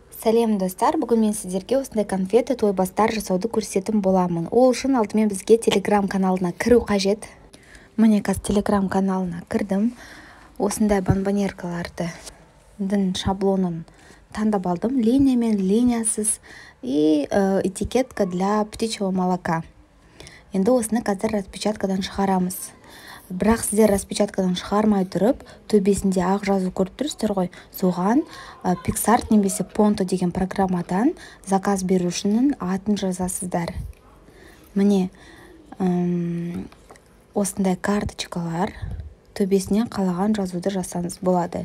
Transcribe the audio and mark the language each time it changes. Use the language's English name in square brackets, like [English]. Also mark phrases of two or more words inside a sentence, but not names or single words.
[Kazakh] Сәлем достар, бүгін мен сіздерге осындай конфеты тойбастар жасауды көрсететін боламын. Ол үшін алдымен бізге телеграм каналына кіру қажет. Міне қазір телеграм каналына кірдім. Осындай бомбонеркаларды шаблонын таңдап алдым. Линия мен линиясыз [Russian] и этикетка для птичьего молока. [Kazakh] Енді осыны қазір распечаткадан шығарамыз. Бірақ сіздер распечаткадан шығармай тұрып, төбесінде ақ жазу көріп тұрсыздар ғой. Соған Pixart немесе Ponto деген программадан заказ берушінің атын жазасыздар. Міне осындай карточкалар, төбесіне қалаған жазуды жасаңыз болады.